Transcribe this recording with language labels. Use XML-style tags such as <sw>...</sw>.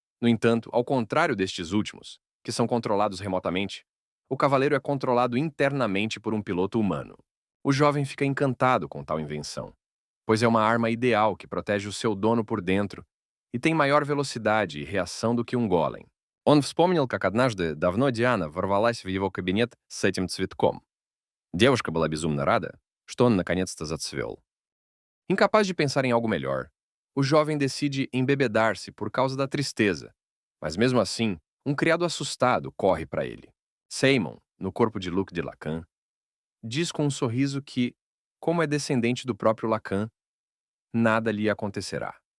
<pt>No entanto, ao contrário destes últimos, que são controlados remotamente, o cavaleiro é controlado internamente por um piloto humano. O jovem fica encantado com tal invenção, pois é uma arma ideal que protege o seu dono por dentro e tem maior velocidade e reação do que um golem.</pt> <ru>Он вспомнил, как однажды давно Диана ворвалась в его кабинет с этим цветком. Девушка была безумно рада, что он наконец-то зацвел.</ru> <pt>Incapaz de pensar em algo melhor, o jovem decide embebedar-se por causa da tristeza, mas mesmo assim, um criado assustado corre para ele. Seimon, no corpo de Luc de Lacan, diz com um sorriso que, como é descendente do próprio Lacan, nada lhe acontecerá.</pt>